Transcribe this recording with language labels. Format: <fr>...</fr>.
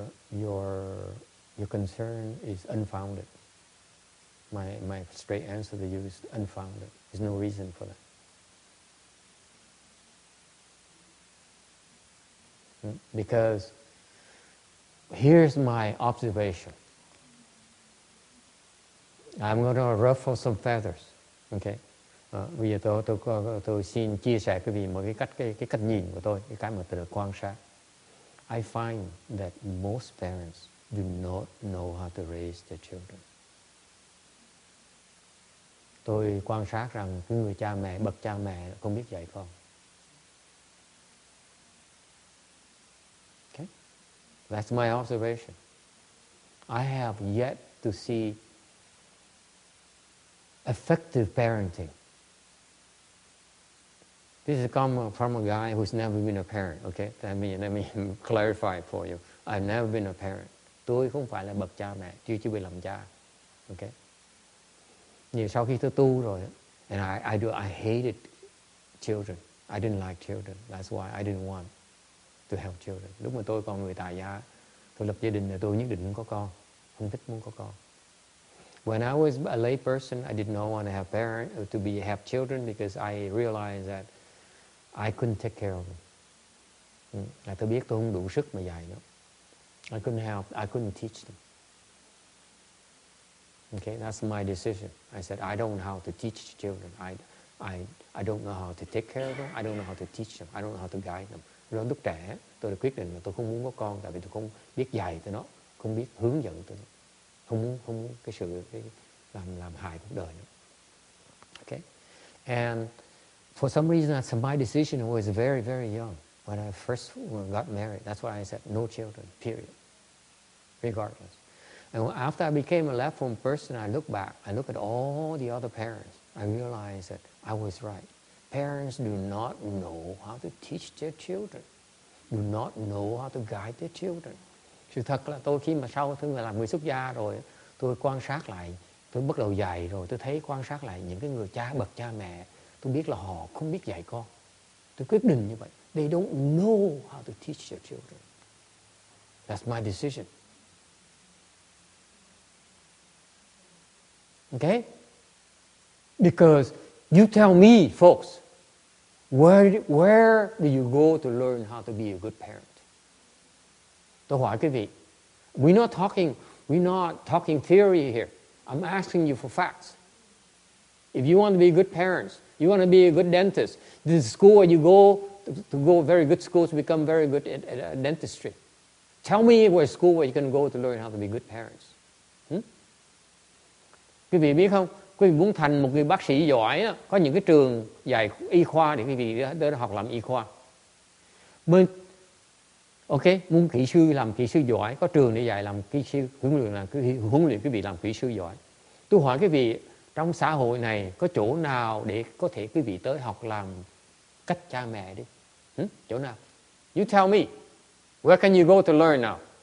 <en>Your concern is unfounded. My straight answer to you is unfounded. There's no reason for that. Because here's my observation. I'm going to ruffle some feathers. Okay.</en> <vi>Bây giờ tôi xin chia sẻ quý vị một cái cách nhìn của tôi, cái mà tôi được quan sát.</vi> <en>I find that most parents do not know how to raise their children.</en> <vi>Tôi quan sát rằng cái người cha mẹ, bậc cha mẹ không biết dạy con.</vi> <en>Okay? That's my observation. I have yet to see effective parenting. This is come from a guy who's never been a parent, okay? Let me clarify for you. I've never been a parent.</en> <vi>Tôi không phải là bậc cha mẹ, chưa bị làm cha, okay? Nhưng sau khi tôi tu rồi,</vi> <en>and I hated children. I didn't like children. That's why I didn't want to have children.</en> <vi>Lúc mà tôi còn người tại gia, tôi lập gia đình là tôi nhất định muốn có con, không thích muốn có con.</vi> <en>When I was a lay person, I did not want to have children because I realized that I couldn't take care of them.</en> <vi>Tôi biết tôi không đủ sức mà dạy nó.</vi> <en>I couldn't teach them. Okay, that's my decision. I said I don't know how to teach children. I don't know how to take care of them. I don't know how to teach them. I don't know how to guide them.</en> <vi>Rồi lúc trẻ, tôi đã quyết định là tôi không muốn có con, tại vì tôi không biết dạy tụi nó, không biết hướng dẫn tụi nó, không muốn cái làm hại cuộc đời nó.</vi> <en>Okay, and for some reason, my decision was very, very young when I first got married. That's why I said no children, period, regardless. And after I became a left-form person, I look back, I look at all the other parents. I realized that I was right. Parents do not know how to teach their children, do not know how to guide their children.</en> <vi>Sự thật là tôi khi mà sau tôi làm người xuất gia rồi, tôi quan sát lại, tôi bắt đầu dạy rồi, tôi thấy quan sát lại những cái người bậc cha mẹ, tôi biết là họ không biết dạy con. Tôi quyết định như vậy.</vi> <en>They don't know how to teach their children. That's my decision. Okay? Because you tell me, folks, where do you go to learn how to be a good parent?</en> <vi>Tôi hỏi quý vị,</vi> <en>we're not talking theory here. I'm asking you for facts. If you want to be good parents, you want to be a good dentist, this is school where you go to go very good schools to become very good at dentistry. Tell me where school where you can go to learn how to be good parents.</en> <vi>Quý vị biết không? Quý vị muốn thành một người bác sĩ giỏi đó, có những cái trường dạy y khoa để quý vị đến học làm y khoa. Muốn kỹ sư làm kỹ sư giỏi, có trường để dạy làm kỹ sư, huấn luyện quý vị làm kỹ sư giỏi. Tôi hỏi quý vị, trong xã hội này có chỗ nào để có thể quý vị tới học làm cách cha mẹ đi? Chỗ nào?</vi> <en>You tell me. Where can you go to learn now?</en>